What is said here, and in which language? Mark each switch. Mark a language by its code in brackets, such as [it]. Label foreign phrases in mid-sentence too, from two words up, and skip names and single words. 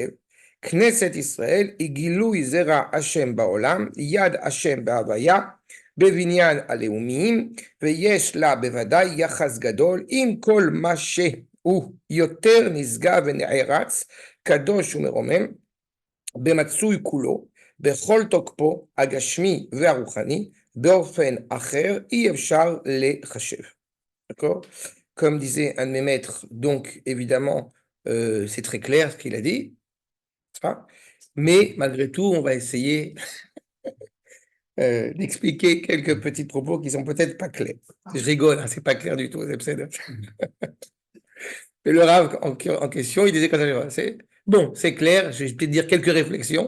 [he] כנסת ישראל היא גילוי זרע השם בעולם, יד השם בהוויה, בבניין הלאומיים, ויש לה בוודאי יחס גדול עם כל מה שהוא יותר נשגב ונערץ, קדוש ומרומם, במצוי כולו, בכל תוקפו הגשמי והרוחני, באופן אחר אי אפשר לחשב. [fr] D'accord? Comme disait un de mes maîtres, donc évidemment, c'est très clair ce qu'il a dit, n'est-ce pas? Mais malgré tout, on va essayer d'expliquer quelques petits propos qui sont peut-être pas clairs. Je rigole, hein, c'est pas clair du tout, mais le Rav en question, il disait quand même, bon, c'est clair, je vais peut-être dire quelques réflexions.